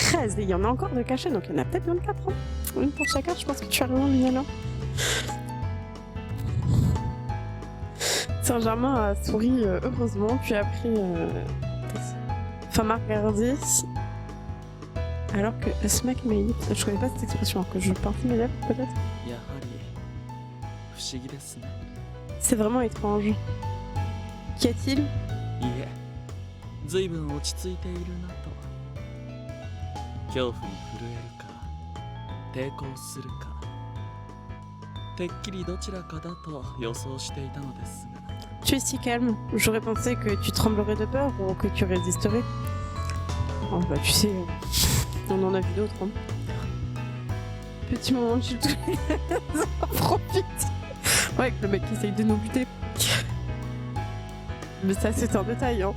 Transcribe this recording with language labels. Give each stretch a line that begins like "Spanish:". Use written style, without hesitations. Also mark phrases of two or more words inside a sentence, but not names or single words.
French: Et il y en a encore de cachés, donc il y en a peut-être 24. Hein. Une pour chacun, je pense que tu as raison, Lina. Saint-Germain a souri heureusement, puis a pris femme à regarder. Alors que
English: smack my lips,
French: je connais pas cette expression, alors que je pince mes lèvres peut-être.
Japanese: やはり不思議ですね
French: C'est vraiment étrange. Qu'y a-t-il?
Japanese: いえ随分落ち着いているなと恐怖に震えるか抵抗するかてっきりどちらかだと予想していたのですが
French: Tu es si calme. J'aurais pensé que tu tremblerais de peur ou que tu résisterais. Oh, bah tu sais, on en a vu d'autres. Hein. Petit moment de chute. Profite. Ouais, avec le mec qui essaye de nous buter. Mais ça, c'est un détail. Hein.